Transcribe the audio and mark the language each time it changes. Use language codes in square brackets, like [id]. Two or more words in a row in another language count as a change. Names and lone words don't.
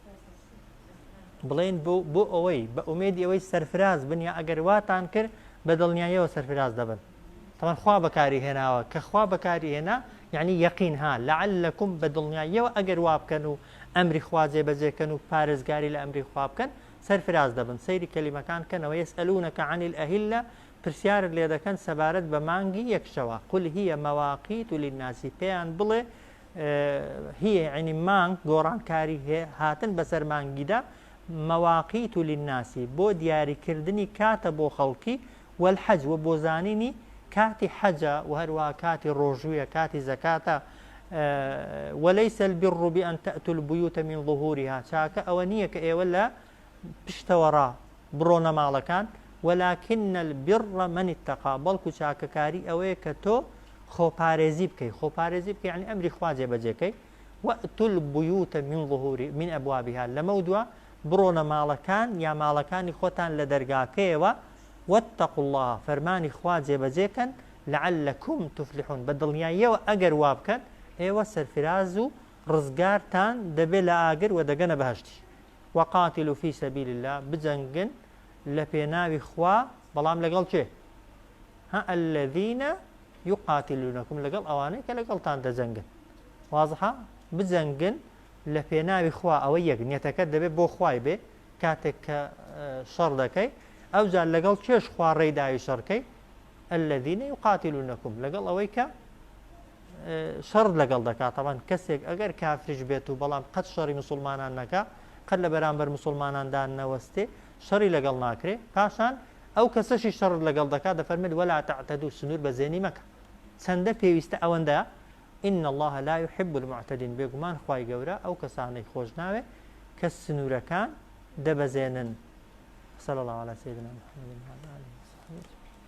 [ckb] بڵێن بۆ ئەوەی بە ئومێدی ئەوەی سەرفراز بن یا ئەگەر واتان کرد بە دڵنیاییەوە سەرفراز دەبن تەمان خوا بەکاری هێناوە کە خوا بەکاری هێنا یعنی یەقین ها لعلكم بە دڵنیاییەوە ئەگەر وا بکەن و ئەمری خوا جێبەجێکەن و پارێزگاری لە ئەمری خوا بکەن سەرفراز دەبن سەیری کەلیمەکان کەنەوە [ar] یەسئەلونەکە عن الأهلة [ckb] پرسیارت لێ دەکەن سەبارەت بە مانگی یەکشەوە [ar] قل هي مواقيت للناس [ckb] پێیان بڵێ هي عنی مانگ گۆڕانکاری هاتن بەسەر مانگیدا [ar] مواقيت للناس [ckb] بۆ دیاریکردنی کاتە بۆ خەڵکی والحەج و بۆ زانینی کاتی حەجە و هەروە کاتی ڕۆژوویە کاتی زەکاتە [ar] وليس البر بأن تأتوا البيوت من ظهورها [ckb] چاکە ئەوە نییە کە ئێوە لە پشتەوەڕا بڕۆنە ماڵەکان [ar] ولكن البر من [ckb] اتقى بەڵکو چاکەکاری ئەوەیە کە تۆ خۆپارێزی بکەیت خۆپارێزی بکەیت یعنی ئەمری خوا جێبەجێکەی وأتوا [ar] البيوت من أبوابها [ckb] لەمە دووە بڕۆنە ماڵەکان یا ماڵەکانی خۆتان لە دەرگاکەیەوە [ar] واتقوا الله [ckb] فەرمانی خوا جێبەجێکەن [ar] لعلكم تفلحون [ckb] بە دڵنیاییەوە ئەگەر وا بکەن ئێوە سەرفراز و ڕزگارتان دەبێت لە ئاگر و دەگەنە بەهشتی [ar] وقاتلوا في سبيل الله [ckb] بجەنگن لە پێناوی خوا بەڵام لەگەڵ چێ [ar] الذين يقاتلونكم [ckb] لەگەڵ ئەوانەی کە لەگەڵتان دەجەنگن وازحە بجەنگن لە پێناوی خوا ئەوە یەک نیەتەکەت دەبێت بۆ خوای بێ کاتێک کە شەڕ دەکەی ئەوجار لەگەڵ چێش خوا ڕێداوی شەڕکەی [ar] الذين يقاتلونكم [ckb] لەگەڵ ئەوەی کە شەڕ لەگەڵ دەکات تەمان کەسێک ئەگەر کافریش بێت و بەڵام قەت شەڕی مسلمانان نەکا قەت لە بەرامبەر مسلماناندان نەوەستێ شەڕی لەگەڵ ناکرێ پاشان ئەو کەسەشی شەڕ لەگەڵ دەکات دەفەرمێت [ar] ولا تعتدوا [ckb] سنوور بەزێنی مەکە چەندە پێویستە ئەوەندە [ar] إن الله لا يحب المعتدين [ckb] بێگومان خوای گەورە ئەو کەسانەی خۆش ناوێ کە سنوورەکان دەبەزێنن [ar] صلى الله على سيدنا محمد وعلى آله وصحبه